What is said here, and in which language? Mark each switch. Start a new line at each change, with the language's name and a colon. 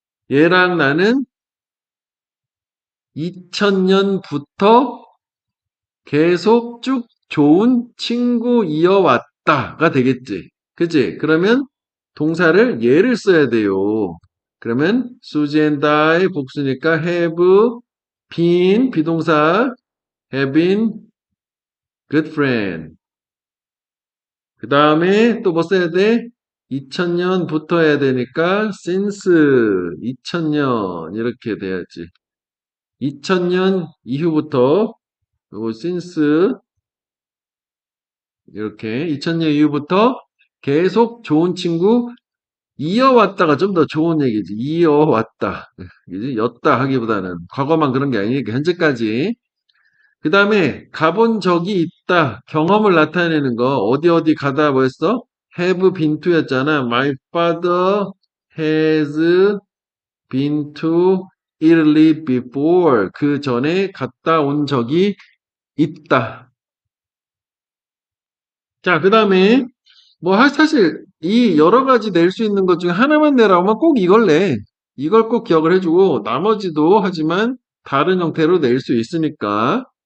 Korean: 얘랑 나는 2000년부터 계속 쭉 좋은 친구이어왔다가 되겠지. 그치? 그러면 동사를 얘를 써야 돼요. 그러면 수지 and I 복수니까 have been 비동사 have been good friend. 그 다음에 또 뭐 써야 돼? 2000년부터 해야 되니까 since 2000년 이렇게 돼야지. 2000년 이후부터 요거 since 이렇게 2000년 이후부터 계속 좋은 친구 이어왔다가 좀 더 좋은 얘기지. 이어왔다. 그지? 였다 하기보다는 과거만 그런 게 아니니까 현재까지. 그 다음에 가본 적이 있다. 경험을 나타내는 거 어디 어디 가다 뭐였어?
English: have been to였잖아. My father has been to Italy before.
Korean: 그 전에 갔다 온 적이 있다. 자, 그 다음에 뭐 사실 이 여러 가지 낼 수 있는 것 중에 하나만 내라고 하면 꼭 이걸 내. 이걸 꼭 기억을 해주고 나머지도 하지만 다른 형태로 낼 수 있으니까.